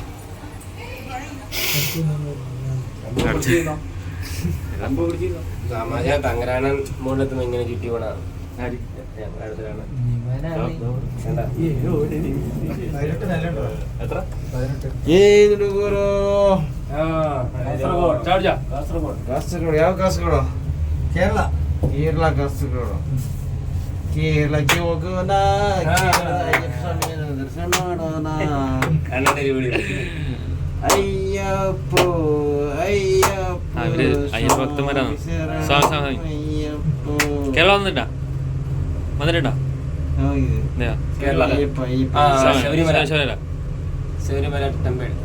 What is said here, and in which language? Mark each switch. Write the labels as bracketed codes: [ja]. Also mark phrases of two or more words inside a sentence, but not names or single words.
[ml] ഞാൻ തങ്കരാനൻ മുകളിലെത്തുമ്പോ ഇങ്ങനെ ചുറ്റി പോണാണ്. [kn] കാസർഗോഡ് ಯಾವ ಕಾಸರಗೋಡು? ಕೇರಳ ಕಾಸರಗೋಡು. ಕೇರಳಕ್ಕೆ ಹೋಗೋಣ, ದರ್ಶನ ಮಾಡೋಣ. [ml] അയ്യപ്പോ അയ്യപ്പോ. അയ്യപ്പക്തന്മാരാണ്. കേരള വന്നിട്ടാ വന്നിട്ടുണ്ടോ? ശബരിമല ടെമ്പിൾ